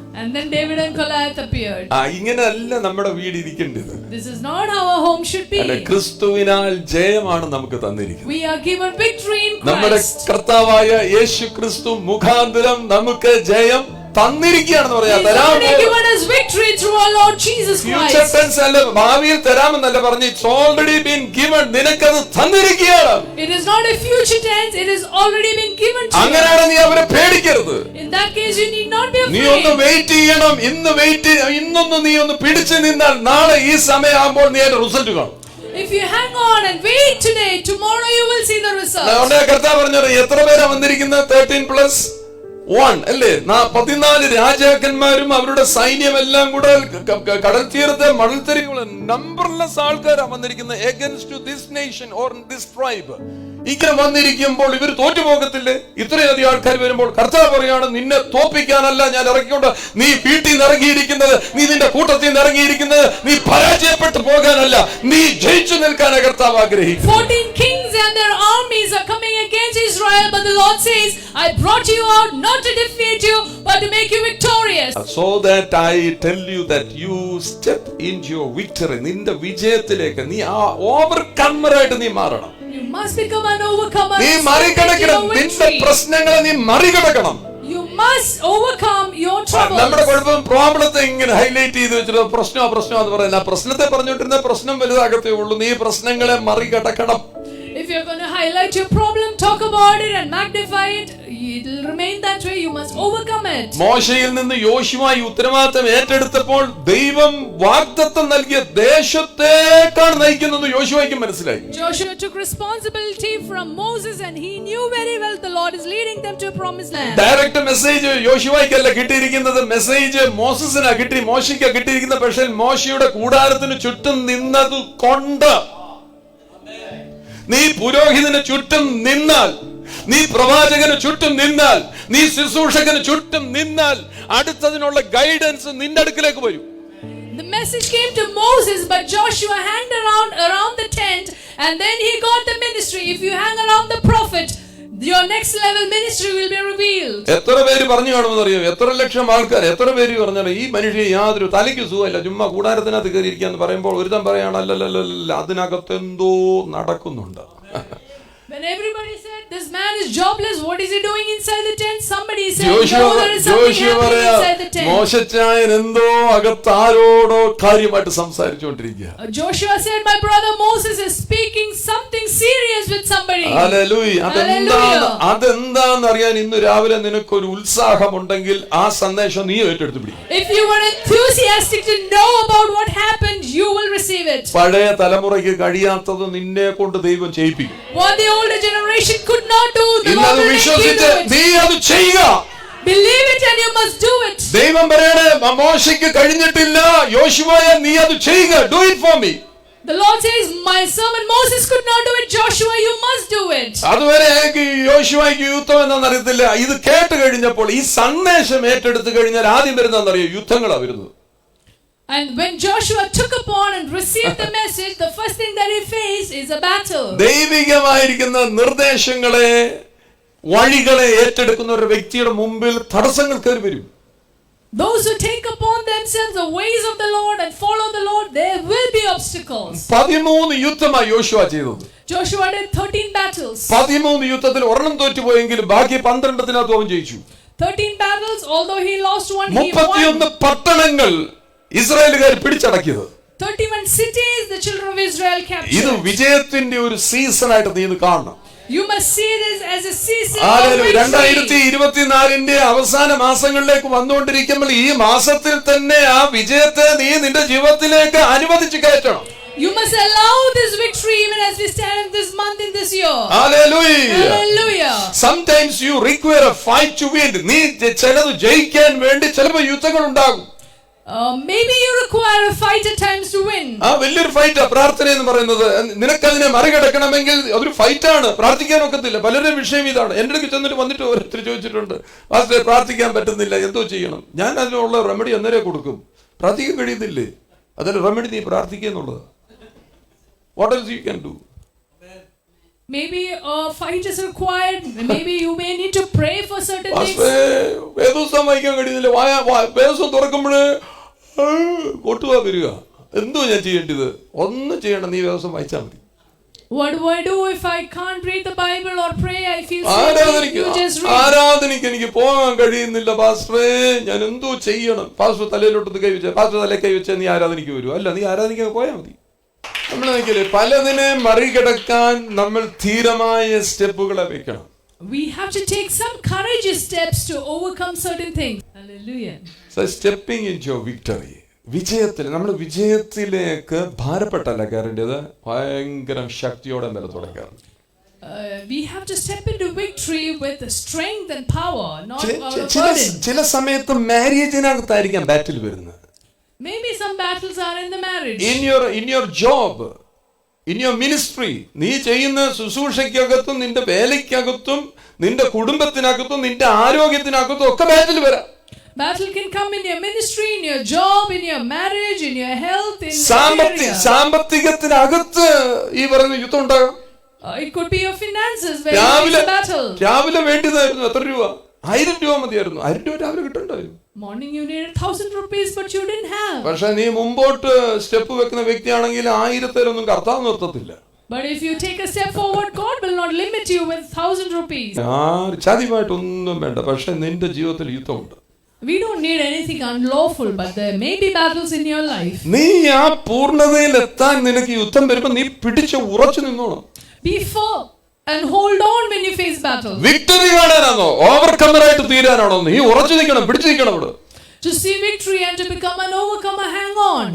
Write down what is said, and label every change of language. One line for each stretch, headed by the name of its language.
English: And then David and Goliath appeared.
Malayalam: ഇങ്ങനെയല്ല നമ്മുടെ വീട് ഇരിക്കേണ്ടത്.
English: This is not how our home should be.
Malayalam: ക്രിസ്തുവിനാൽ ജയമാണ് നമുക്ക് തന്നിരിക്കുന്നത്.
English: We are given victory in Christ.
Malayalam: നമ്മുടെ കർത്താവായ യേശു ക്രിസ്തു മുഖാന്തരം നമുക്ക് ജയം തന്നിരിക്കുകയാണെന്ന് പറയാം.
English: given us victory through our Lord Jesus Christ.
Malayalam: Future tense അല്ല, ഭാവിയിൽ തരാമെന്നല്ല പറഞ്ഞു.
English: It's already been given.
Malayalam: നിനക്കത് തന്നിരിക്കുകയാണ്.
English: It is not a future tense, it is already been given to you.
Malayalam: അങ്ങനെയാണ് നീ അവരെ പേടിക്കരുത്.
English: In that case you need not be afraid.
Malayalam: നീ ഒന്ന് വെയിറ്റ് ചെയ്യണം. ഇന്നൊന്ന് നീ ഒന്ന് പിടിച്ചു നിന്നാൽ നാളെ ഈ സമയമാകുമ്പോൾ നീ അതിന്റെ റിസൾട്ട് കാണും.
English: If you hang on and wait today, tomorrow you will see the result.
Malayalam: കർത്താവ് പറഞ്ഞത് എത്ര പേരാ വന്നിരിക്കുന്നത്? 13+1 അല്ലേ? 14 രാജാക്കന്മാരും അവരുടെ സൈന്യമെല്ലാം കൂടെ കടൽ തീരത്തെ മണൽത്തരികളും നമ്പർലെസ് ആൾക്കാരാണ് വന്നിരിക്കുന്നത്.
English: against this nation or this tribe.
Malayalam: ഇങ്ങനെ വന്നിരിക്കുമ്പോൾ ഇവർ തോറ്റുപോകത്തില്ലേ? ഇത്രയധികം ആൾക്കാർ വരുമ്പോൾ കർത്താവ് പറയാണ് നിന്നെ തോപ്പിക്കാനല്ല ഞാൻ ഇറക്കിക്കൊണ്ട് നീ വീട്ടിൽ നിന്ന് ഇറങ്ങിയിരിക്കുന്നത്, നീ നിന്റെ കൂട്ടത്തിൽ നിന്ന് ഇറങ്ങിയിരിക്കുന്നത് നീ പരാജയപ്പെട്ടു പോകാനല്ല, നീ ജയിച്ചു നിൽക്കാനാണ് കർത്താവ് ആഗ്രഹിക്കുന്നത്.
English: 14 kings and their armies are coming against Israel, but the Lord says, I brought you out not to defeat you but to make you victorious. So that I tell you that you step into your victory.
Malayalam: നിന്റെ വിജയത്തിലേക്ക് നീ ഓവർകമ്മർ ആയിട്ട് നീ മാറണം.
English: You must become an overcomer.
Malayalam: നീ മറികടക്കണം. നിന്റെ പ്രശ്നങ്ങളെ നീ മറികടക്കണം.
English: You must overcome your troubles.
Malayalam: നമ്മുടെ കുഴപ്പം പ്രോബ്ലത്തെ ഇങ്ങനെ ഹൈലൈറ്റ് ചെയ്ത് വെച്ചിട്ട് പ്രശ്നം എന്ന് പറയുന്നത് ആ പ്രശ്നത്തെ പറഞ്ഞുകൊണ്ടിരുന്ന പ്രശ്നം വലുതാകത്തേ ഉള്ളൂ. നീ പ്രശ്നങ്ങളെ മറികടക്കണം.
English: If you're going to highlight your problem, talk about it and magnify it, it will remain that way. You must overcome it.
Malayalam: മോശയിൽ നിന്ന് യോശുവ ഈ ഉത്തരവാദിത്തം ഏറ്റെടുത്തപ്പോൾ ദൈവം വാഗ്ദത്തം നൽകിയ ദേശത്തേക്കാണ് നയിക്കുന്നത് യോശുവയ്ക്ക് മനസ്സിലായി.
English: Joshua took responsibility from Moses and he knew very well the Lord is leading them to a promised land.
Malayalam: Direct message യോശുവയ്ക്കല്ല കിട്ടിയിരിക്കുന്നത്, മെസ്സേജ് മോസസിനാ കിട്ടി. മോശയ്ക്ക് കിട്ടിയിരിക്കുന്ന പക്ഷേ മോശയുടെ കൂടാരത്തിന് ചുറ്റും നിന്നത് കൊണ്ട് നീ പുരോഹിതന് ചുറ്റും നിന്നാൽ, നീ പ്രവാചകന് ചുറ്റും നിന്നാൽ, നീ ശുശ്രൂഷകന് ചുറ്റും നിന്നാൽ അടുത്തതിനുള്ള ഗൈഡൻസ് നിന്റെ അടുക്കിലേക്ക് വരും.
English: The message came to Moses, but Joshua hanged around the tent and then he got the ministry. If you hang around the prophet, your next level ministry will be revealed.
Malayalam: എത്ര പേര് പറഞ്ഞു കാണുമെന്ന് അറിയോ? എത്ര ലക്ഷം ആൾക്കാർ, എത്ര പേര് പറഞ്ഞാൽ ഈ മനുഷ്യൻ യാതൊരു തലയ്ക്ക് സുഖമില്ല, ചുമ്മാ കൂടാരത്തിനകത്ത് കയറിയിരിക്കാന്ന് പറയുമ്പോൾ ഒരുത്തൻ പറയാണ് അല്ലല്ല അതിനകത്ത് എന്തോ നടക്കുന്നുണ്ട്.
English: When everybody said this man is jobless, what is he doing inside the tent? Somebody said no, there is something happening inside the tent.
Malayalam: മോശച്ചായൻ എന്തോ അകത്ത് ആരോടോ കാര്യമായിട്ട് സംസാരിച്ചുകൊണ്ടിരിക്കുക.
English: Joshua said my brother Moses is speaking something serious with somebody. Hallelujah.
Malayalam: അതെന്താന്ന് അറിയാൻ ഇന്ന് രാവിലെ നിനക്കൊരു ഉത്സാഹമുണ്ടെങ്കിൽ ആ സന്ദേശം നീ ഏറ്റെടുത്ത് പിടി.
English: If you were enthusiastic to know about what happened, you will receive it.
Malayalam: പഴയ തലമുറയ്ക്ക് കഴിയാത്തത് നിന്നെ കൊണ്ട് ദൈവം ചെയ്യിപ്പിക്കും.
English: What the older generation could not do, the Lord will make you do it.
Malayalam: നീ അത് ചെയ്യുക.
English: Believe it and you must do it.
Malayalam: ദൈവം പറയണേ മോശയ്ക്ക് കഴിഞ്ഞിട്ടില്ല, യോശുവയെ നീ അത് ചെയ്യുക.
English: Do it for me. The Lord says my servant Moses could not do it. Joshua, you must do it.
Malayalam: അതുവരെ യോശുവയ്ക്ക് യുദ്ധം എന്താണെന്ന് അറിയത്തില്ല. ഇത് കേട്ട് കഴിഞ്ഞപ്പോൾ ഈ സന്ദേശം ഏറ്റെടുത്ത് കഴിഞ്ഞാൽ ആദ്യം വരുന്നതെന്നറിയോ? യുദ്ധങ്ങളാണ് വരുന്നത്.
English: And when Joshua took upon and received the message, the first thing that he faced is a battle.
Malayalam: ദൈവികമായിരിക്കുന്ന നിർദ്ദേശങ്ങളെ വഴികളെ ഏറ്റെടുക്കുന്ന ഒരു വ്യക്തിയുടെ മുമ്പിൽ തടസ്സങ്ങൾ കയറി വരും.
English: Those who take upon themselves the ways of the Lord and follow the Lord, there will be obstacles.
Malayalam: 13 യുദ്ധമായി യോശുവ ചെയ്തത്.
English: Joshua did 13 battles.
Malayalam: 13 യുദ്ധത്തിൽ ഒരെണ്ണം തോറ്റുപോയെങ്കിലും ബാക്കി 12 അവൻ ജയിച്ചു.
English: 13 battles, although he lost one, he won.
Malayalam: 31 പട്ടണങ്ങൾ ഇസ്രായേലുകാർ പിടിച്ചടക്കിയത്.
English: 31 cities the children of Israel
Malayalam: ഇത്
English: captured.
Malayalam: വിജയത്തിന്റെ ഒരു സീസണായിട്ട് നീ ഇത് കാണണം.
English: You must see this as a season of victory.
Malayalam: 2024 അവസാന മാസങ്ങളിലേക്ക് വന്നുകൊണ്ടിരിക്കുമ്പോൾ ഈ മാസത്തിൽ തന്നെ ആ വിജയത്തെ നീ നിന്റെ ജീവിതത്തിലേക്ക് അനുവദിച്ചു കയറ്റണം.
English: You must allow this victory even as we stand in this month, in this year. Hallelujah. Hallelujah. Sometimes you require a fight to win.
Malayalam: നീ ചിലത് ജയിക്കാൻ വേണ്ടി ചിലപ്പോൾ യുദ്ധങ്ങൾ ഉണ്ടാകും.
English: Maybe you require a fight at times to win.
Malayalam: ആ വലിയൊരു ഫൈറ്റാ പ്രാർത്ഥന എന്ന് പറയുന്നത്. നിനക്കതിനെ മറികടക്കണമെങ്കിൽ അതൊരു ഫൈറ്റാണ്. പ്രാർത്ഥിക്കാൻ ഒക്കത്തില്ല. പലരുടെയും വിഷയം ഇതാണ്. എൻ്റെ അടുത്ത് ചെന്നിട്ട് വന്നിട്ട് ഓരോരുത്തർ ചോദിച്ചിട്ടുണ്ട്, പാസ്റ്ററെ പ്രാർത്ഥിക്കാൻ പറ്റുന്നില്ല, എന്തോ ചെയ്യണം? ഞാൻ അതിനുള്ള റെമഡി അന്നേരെ കൊടുക്കും. പ്രാർത്ഥിക്കാൻ കഴിയുന്നില്ലേ? അതിൽ റെമഡി നീ പ്രാർത്ഥിക്കുക എന്നുള്ളത്.
English: What else you can do? Maybe a fight is required. Maybe you may need to pray for certain things.
Malayalam: വേദോസം വായിക്കാൻ കഴിയുന്നില്ല. വേദോസം തുറക്കുമ്പോഴേ ഒട്ടുവാ വരിക. എന്തോ ഞാൻ ചെയ്യേണ്ടത്? ഒന്നും ചെയ്യണം, നീ വേദോസം വായിച്ചാൽ മതി.
English: What do I do if I can't read the Bible or pray? I feel sleepy. You just read.
Malayalam: ആരാധനയ്ക്ക് എനിക്ക് പോകാൻ കഴിയുന്നില്ല പാസ്റ്ററേ, ഞാൻ എന്തോ ചെയ്യണം? പാസ്റ്റർ തലയിലോട്ട് കൈ വെച്ച, പാസ്റ്റർ തലേ കൈ വെച്ചാൽ നീ ആരാധനയ്ക്ക് വരുമോ? അല്ല, നീ ആരാധനയ്ക്ക് പോയാൽ മതി. നമ്മൾ നോക്കിയാലേ പലതിനെ മറികടക്കാൻ നമ്മൾ ധീരമായ സ്റ്റെപ്പുകളെ വെക്കണം.
English: We have to take some courageous steps to overcome certain things. Hallelujah. So stepping into your victory.
Malayalam: വിജയത്തിൽ നമ്മൾ വിജയത്തിലേക്ക് ഭാരപ്പെട്ടല്ല കയറേണ്ടത്, ഭയങ്കര ശക്തിയോടെ ബലത്തോടെ കയറണം.
English: We have to step into victory with strength and power, not burden.
Malayalam: ചില സമയത്ത് മാരേജിനകത്തായിരിക്കാം ബാറ്റിൽ വരുന്നത്.
English: Maybe some battles are in the marriage. In your job, in your ministry,
Malayalam: നീ ചെയ്യുന്ന ശുശ്രൂഷയ്ക്കകത്തും നിന്റെ വേലയ്ക്കകത്തും നിന്റെ കുടുംബത്തിനകത്തും നിന്റെ ആരോഗ്യത്തിനകത്തും ഒക്കെ ബാറ്റിൽ വരാം.
English: Battle can come in your ministry, in your job, in your marriage, in your health, in
Malayalam: സാമ്പത്തികത്തിനകത്ത് ഈ പറയുന്ന യുദ്ധം ഉണ്ടാകാം.
English: It could be your finances where there is a battle.
Malayalam: രാവിലെ വേണ്ടിയതായിരുന്നു എത്ര രൂപ? 1000 രൂപ മതിയായിരുന്നു. 1000 രൂപ രാവിലെ കിട്ടണ്ടായിരുന്നു.
English: Morning you needed 1000 rupees, but you didn't have.
Malayalam: പക്ഷെ നീ മുമ്പോട്ട് സ്റ്റെപ്പ് വെക്കുന്ന വ്യക്തിയാണെങ്കിൽ 1000 കർത്താവ് നിർത്തത്തില്ല.
English: But if you take a step forward, God will not limit you with 1000 rupees.
Malayalam: ചതിവായിട്ടൊന്നും വേണ്ട, പക്ഷെ നിന്റെ ജീവിതത്തിൽ യുദ്ധമുണ്ട്.
English: We don't need anything unlawful, but there may be battles in your life.
Malayalam: നീ ആ പൂർണ്ണതയിൽ എത്താൻ നിനക്ക് യുദ്ധം വരുമ്പോൾ നീ പിടിച്ച് ഉറച്ചു നിന്നോണം.
English: Be firm and hold on when you face battles.
Malayalam: Victory കാണാനാണോ ഓവർകമറായിട്ട് തീരാനാണോ? നീ ഉറച്ചു നിൽക്കണം, പിടിച്ചു നിൽക്കണം. അവിടെ
English: to see victory and to become an overcomer, hang on.